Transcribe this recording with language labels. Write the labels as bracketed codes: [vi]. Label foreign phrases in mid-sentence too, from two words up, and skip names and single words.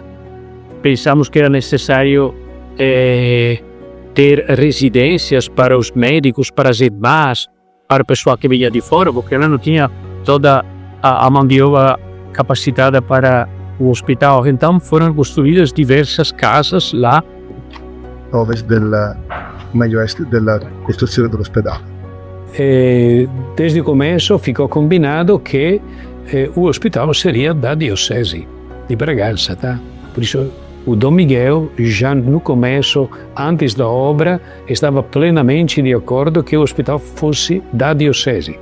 [pt] Pensamos que era necessário ter residências para os médicos, para as irmãs, para o pessoal que vinha de fora, porque ela não tinha toda a mão de obra capacitada para o hospital. Então foram construídas diversas casas lá. [it] Della costruzione dell'ospedale. [pt] Desde o começo ficou combinado que o hospital seria da Diocese de Bragança, tá? Por isso o Dom Miguel, já no começo, antes da obra, estava plenamente de acordo que o hospital fosse da Diocese.